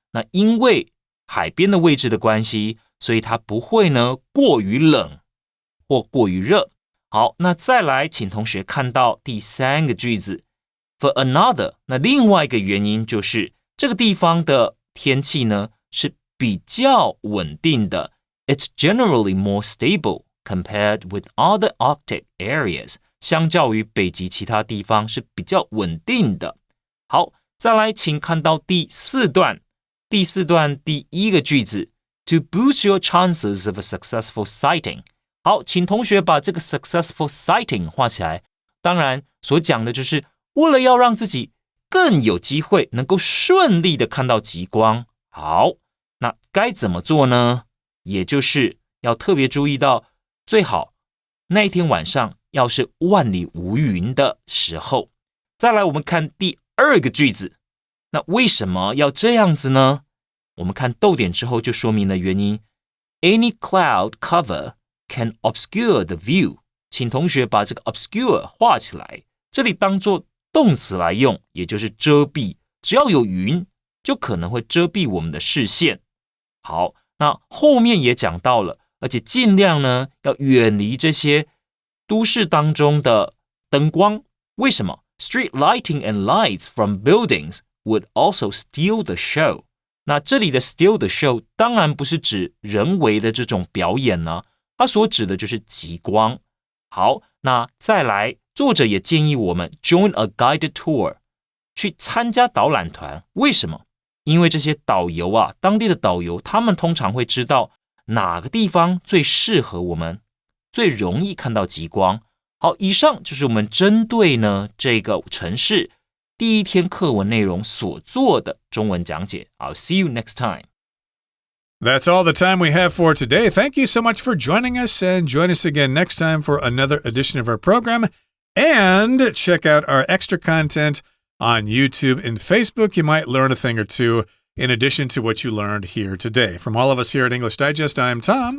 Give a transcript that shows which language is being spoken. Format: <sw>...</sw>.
<zh>那因为海边的位置的关系，所以它不会呢过于冷或过于热。好，那再来请同学看到第3个句子</zh> <en>for another，</en> <zh>那另外一个原因就是这个地方的天气呢是比较稳定的。</zh> <en>It's generally more stable compared with other Arctic areas.</en> <zh>相较于北极其他地方是比较稳定的。好，再来请看到第4段。第4段第1个句子</zh> <en>To boost your chances of a successful sighting.</en> <zh>好，请同学把这个</zh> <en>successful sighting</en> <zh>画起来。当然所讲的就是为了要让自己更有机会能够顺利的看到极光。好，那该怎么做呢？也就是要特别注意到，最好那一天晚上要是万里无云的时候。再来我们看第2个句子，那为什么要这样子呢？我们看逗点之后就说明了原因。</zh> <en>Any cloud cover can obscure the view.</en> <zh>请同学把这个 obscure 画起来，这里当作动词来用，也就是遮蔽。只要有云，就可能会遮蔽我们的视线。好，那后面也讲到了，而且尽量呢要远离这些都市当中的灯光。为什么？</zh> <en>Street lighting and lights from buildings would also steal the show.</en> <zh>那这里的</zh> <en>steal the show</en> <zh>当然不是指人为的这种表演呢，它所指的就是极光。好，那再来，作者也建议我们</zh> <en>join a guided tour，</en> <zh>去参加导览团。为什么？因为这些导游啊，当地的导游，他们通常会知道哪个地方最适合我们，最容易看到极光。好，以上就是我们针对呢这个城市第一天课文内容所做的中文讲解。</zh> <en>I'll see you next time. That's all the time we have for today. Thank you so much for joining us, and join us again next time for another edition of our program. And check out our extra content on YouTube and Facebook. You might learn a thing or two in addition to what you learned here today. From all of us here at English Digest, I'm Tom.</en>